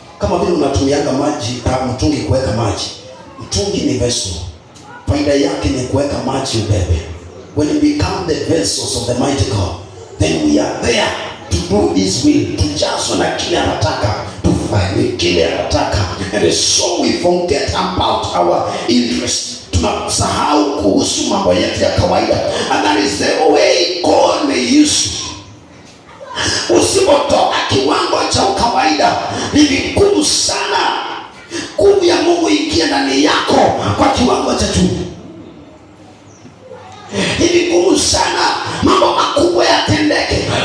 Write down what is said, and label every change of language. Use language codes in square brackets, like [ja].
[sw] Kama vile unatumianga maji, mtungi kuweka maji. Mtungi ni vessel. Faida yake ni kuweka maji ubebe. [en] When we become the vessels of the mighty God, then we are there to do his will, [sw] tujazwe na kile anataka, tufanye kile anataka. [en] And so we forget about our interest. [sw] Tunasahau kuhusu mambo yetu ya kawaida. [en] And that is the way God may use you. [sw] Usipotoka kiwango cha kawaida, ni vigumu sana nguvu ya Mungu ingie ndani yako kwa kiwango cha juu. Ni vigumu sana mambo makubwa yatendeke.